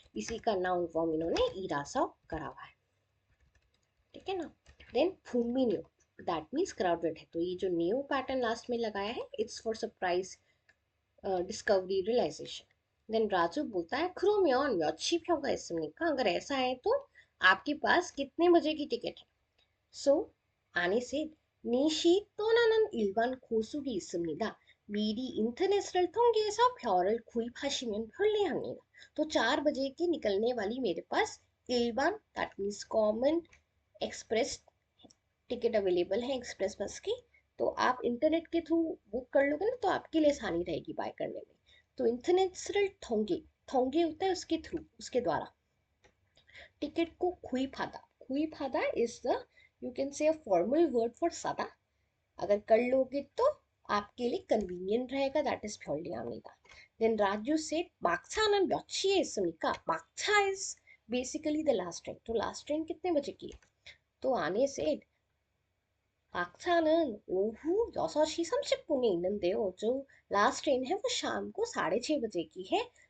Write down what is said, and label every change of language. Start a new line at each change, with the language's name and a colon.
Hindi: इसी का noun form इन्होंने ईरासो करा हुआ है, ठीक है ना. देन फुमिन्यो, दैट मीन्स क्राउडेड है. तो ये जो न्यू पैटर्न लास्ट में लगाया है
English: It's for surprise discovery realisation.
Hindi: Then Raju बोलता है
Korean: 그러면 며칠 표가 있습니까?
Hindi: अगर ऐसा है तो आपके पास कितने बजे की टिकट है. सो आने से
Korean: 4시 떠나는 일반 고속이 있습니다. 미리 인터넷을 통해서 표를 구입하시면 편리합니다.
Hindi: तो 4 बजे की निकलने वाली मेरे पास इल्बान
English: that means common express
Hindi: ticket available है एक्सप्रेस बस की. तो आप इंटरनेट के थ्रू बुक कर लोगे ना तो आपके लिए आसानी रहेगी बाय करने में. तो इंटरनेशनल ठोंगे, ठोंगे होता है उसके थ्रू, उसके द्वारा टिकट को खुई फादा, खुई फादा is the,
English: You can say a formal word for सादा.
Hindi: अगर कर लोगे तो आपके लिए कन्वीनियंट रहेगा,
English: That is purely आमीदा.
Hindi: Then Raju से
Korean: 막차는 몇 시에 있습니까?
English: 막차 is basically the last train.
Hindi: तो लास्ट ट्रेन कितने बजे की है? तो आने से
Korean: 막차는 오후 6시 30분에 있는데요.
Hindi: जो लास्ट ट्रेन है वो शाम को 6:30 बजे की है.